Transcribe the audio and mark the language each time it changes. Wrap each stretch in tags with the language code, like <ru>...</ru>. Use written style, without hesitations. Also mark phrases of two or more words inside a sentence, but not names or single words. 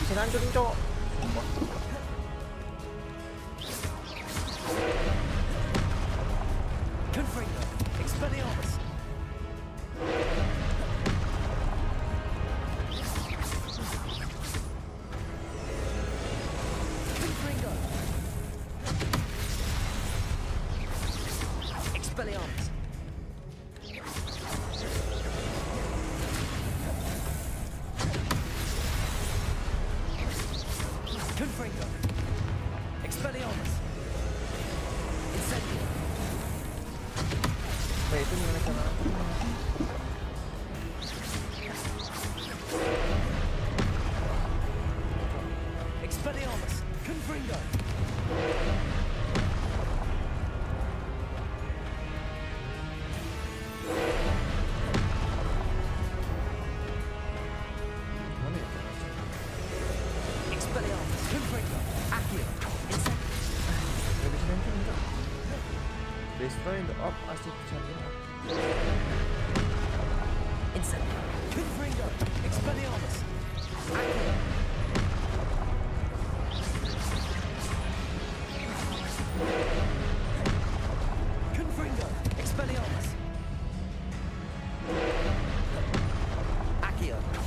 <id>ngancurin, cowok. Sumpah. Confringo. Expelliarmus. Confringo. Expelliarmus. Confringo. Expelliarmus. Incendio. Wait, itu gimana cara? Expelliarmus. Confringo. Expelliarmus. Confringo. Accio. Incendio. Gak bisa ngancurin, cowok.</id> <en>Destroy the orb as it charging up.</en> <id>Incendio. Confringo. Expelliarmus. Accio. Confringo. Expelliarmus. Accio.</id>